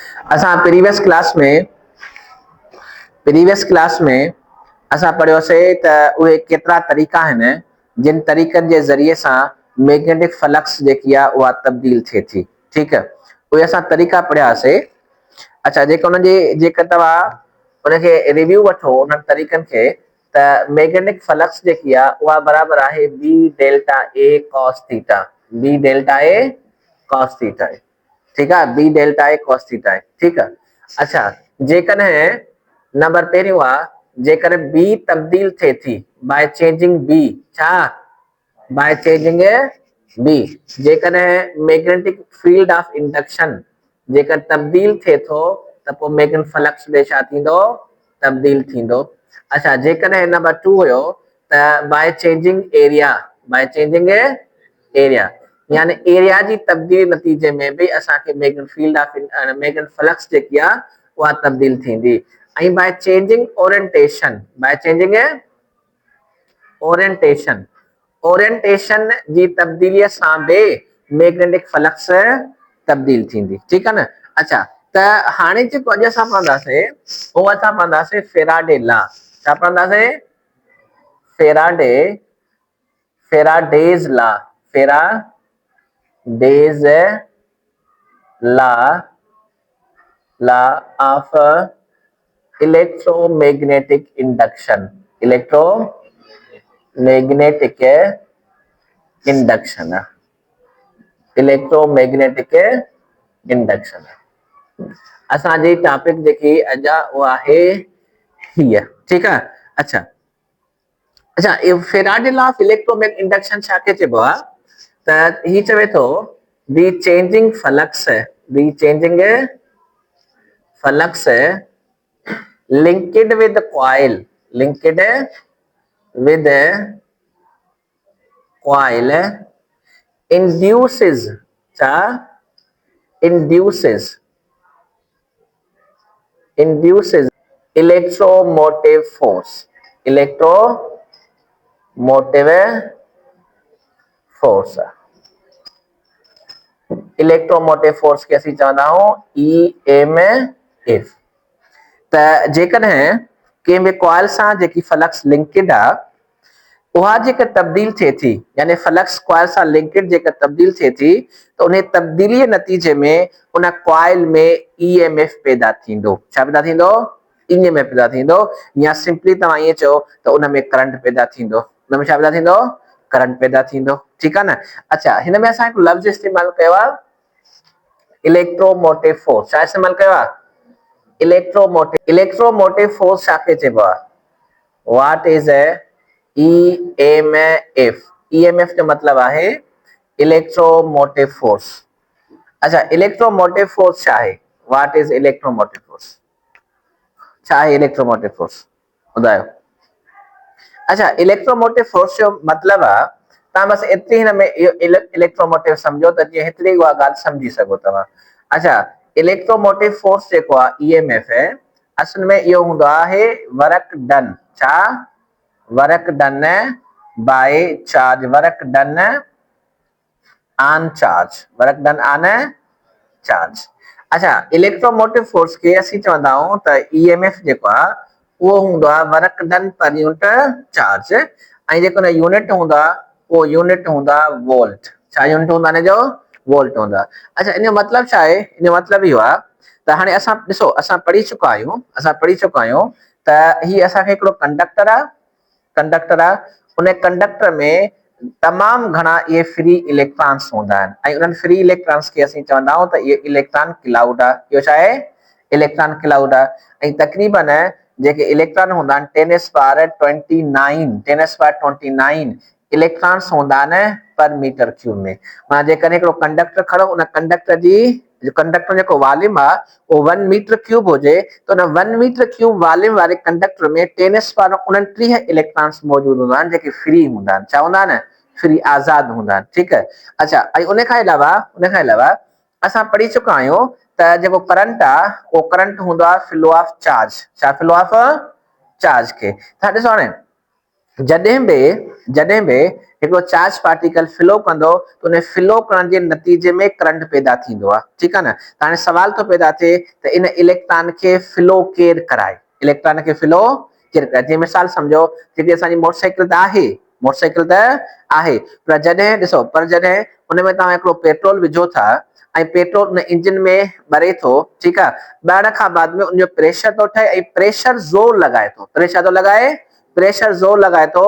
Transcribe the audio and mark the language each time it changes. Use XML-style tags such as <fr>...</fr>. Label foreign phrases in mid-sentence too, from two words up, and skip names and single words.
<sd>असां</sd> <en>previous class</en> <sd>में असां पढ़ियोसीं त उहे केतिरा तरीक़ा आहिनि जिन तरीक़नि जे ज़रिए सां</sd> <en>magnetic flux</en> <sd>जेकी आहे उहा तब्दील थिए थी। ठीकु आहे, उहे असां तरीक़ा पढ़ियासीं। अच्छा, जेकर तव्हां उनखे रिव्यू वठो उन्हनि तरीक़नि खे, त</sd> <en>magnetic flux</en> <sd>जेकी आहे उहा बराबरि आहे</sd> <en>B delta A cos theta. B delta A cos theta</en> <sd>आहे।</sd> <hi>ठीक है,</hi> <en>B delta A cos theta</en> <hi>है। ठीक है। अच्छा,</hi> <sd>जेकॾहिं नंबर पहिरियों आहे, जेकॾहिं बी तब्दील थिए थी</sd> <en>by changing B,</en> <sd>छा</sd> <en>by changing B,</en> <sd>जेकॾहिं</sd> <en>magnetic field of induction</en> <sd>जेकर तब्दील थिए थो त पोइ</sd> <en>magnetic flux</en> <sd>में छा थींदो, तब्दील थींदो। अच्छा, जेकॾहिं नंबर 2 हुयो त</sd> <en>by changing area, by changing area</en> <sd>यानी एरिया जी तब्दीली नतीजे में भी असांखे</sd> <en>magnetic field of magnetic flux</en> <sd>जेकी आहे उहा तब्दील थींदी। ऐं</sd> <en>by changing orientation, by changing orientation,</en> <sd>ओरिएंटेशन जी तब्दीलीअ सां भी</sd> <en>magnetic flux</en> <sd>तब्दील थींदी।</sd> <hi>ठीक है न।</hi> <sd>अच्छा, त हाणे जेको अॼु असां पढ़ंदासीं उहो असां पढ़ंदासीं</sd> <en>Faraday law.</en> <sd>छा पढ़ंदासीं?</sd> <en>Faraday's law, Faraday's law of electromagnetic induction, electromagnetic induction, electromagnetic induction.</en> <sd>असांजी टॉपिक जेकी अॼु आहे उहा आहे हीअ।</sd> <hi>ठीक है।</hi> <sd>अच्छा अच्छा,</sd> <en>Faraday law of electromagnetic induction</en> <sd>छाखे चइबो आहे? त ही चवे थो</sd> <en>the changing flux, the changing flux linked with the coil, linked with the coil induces, induces electromotive force, electromotive force, electromotive force</en> <sd>के असीं चवंदा आहियूं EMF। त जेकॾहिं कंहिं बि कॉइल सां जेकी</sd> <en>flux linked</en> <sd>आहे उहा जेकर तब्दील थिए थी, यानी</sd> <en>flux coil</en> <sd>सां लिंकेड जेकर तब्दील थिए थी त उन तब्दीलीअ नतीजे में उन कॉइल में EMF पैदा थींदो। छा पैदा थींदो? EMF पैदा थींदो। या सिंपली तव्हां ईअं चओ त उन में करंट पैदा थींदो। उन में छा पैदा थींदो? करंट पैदा थींदो। ठीक आहे न। अच्छा, हिन में असां हिकु लफ़्ज़ इस्तेमालु कयो आहे</sd> <en>electromotive force.</en> <sd>छा इस्तेमालु कयो आहे?</sd> <en>electromotive force</en> <sd>छाखे चइबो आहे?</sd> <en>What is EMF?</en> <sd>EMF जो मतलब आहे</sd> <en>electromotive force.</en> <sd>अच्छा,</sd> <en>electromotive force</en> <sd>छा आहे?</sd> <en>What is electromotive force?</en> <sd>छा आहे</sd> <en>electromotive force?</en> <sd>ॿुधायो। अच्छा,</sd> <en>electromotive force</en> <sd>जो मतलब आहे, तव्हां बस एतिरी हिन में इलेक्ट्रोमोटिव समझो त जीअं हेतिरी उहा ॻाल्हि समझी सघो तव्हां। अच्छा,</sd> <en>electromotive force</en> <sd>जेको आहे EMF असल में इहो हूंदो आहे</sd> <en>work done.</en> <sd>छा?</sd> <en>Work done by charge, work done on charge, work done on charge.</en> <sd>अच्छा,</sd> <en>electromotive force</en> <sd>के असीं चवंदा आहियूं त EMF जेको आहे उहो हूंदो आहे</sd> <en>work done per unit charge,</en> <sd>ऐं जेको यूनिट हूंदो आहे उहो यूनिट हूंदो आहे वोल्ट। छा यूनिट हूंदो आहे हिन जो? वोल्ट हूंदो आहे। अच्छा, इन जो मतलब छा आहे? इन जो मतलब इहो आहे त हाणे असां ॾिसो, असां पढ़ी चुका आहियूं त ही असांखे हिकिड़ो कंडक्टर आहे, उन कंडक्टर में तमाम घणा ये</sd> <en>free electrons</en> <sd>हूंदा आहिनि, ऐं उन्हनि</sd> <en>free electrons</en> <sd>खे असीं चवंदा आहियूं त ये</sd> <en>electron cloud</en> <sd>आहे। इहो छा आहे?</sd> <en>electron cloud</en> <sd>आहे। ऐं तक़रीबन जेके इलेक्ट्रॉन हूंदा आहिनि 10⁻²৯ इलेक्ट्रॉन्स हूंदा आहिनि</sd> <en>per meter cube</en> <sd>में। माना जेकॾहिं हिकिड़ो कंडक्टर खणो, उन कंडक्टर जेको वॉल्यूम आहे वो 1</sd> <en>meter cube</en> <sd>हुजे त उन 1</sd> <en>meter cube volume</en> <sd>वारे कंडक्टर में 10⁻29 इलेक्ट्रॉन्स मौजूद हूंदा आहिनि जेके फ्री हूंदा आहिनि। छा हूंदा आहिनि? फ्री, आज़ाद हूंदा आहिनि।</sd> <hi>ठीक है।</hi> <sd>अच्छा, ऐं उन खां अलावा असां पढ़ी चुका आहियूं त जेको करंट आहे उहो करंट हूंदो आहे</sd> <en>flow of charge.</en> <sd>छा?</sd> <en>flow of charge</en> <sd>खे। त ॾिसो हाणे जॾहिं बि हिकिड़ो</sd> <en>charge particle flow</en> <sd>कंदो त उन फ्लो करण जे नतीजे में करंट पैदा थींदो आहे, ठीकु आहे न। त हाणे सवाल थो पैदा थिए त इन इलेक्ट्रॉन खे फ्लो केरु कराए, इलेक्ट्रॉन खे फ्लो केरु कराए। जीअं मिसाल सम्झो जेकी असांजी मोटरसाइकिल त आहे, मोटरसाइकिल त आहे, पर जॾहिं ॾिसो, पर जॾहिं उन में तव्हां हिकिड़ो पेट्रोल विझो था ऐं पेट्रोल उन इंजन में ॿरे थो, ठीकु आहे, ॿरण खां बाद में उनजो प्रेशर थो ठहे ऐं प्रेशर ज़ोर लॻाए थो, प्रेशर थो लॻाए, प्रेशर ज़ोर लॻाए थो।</sd>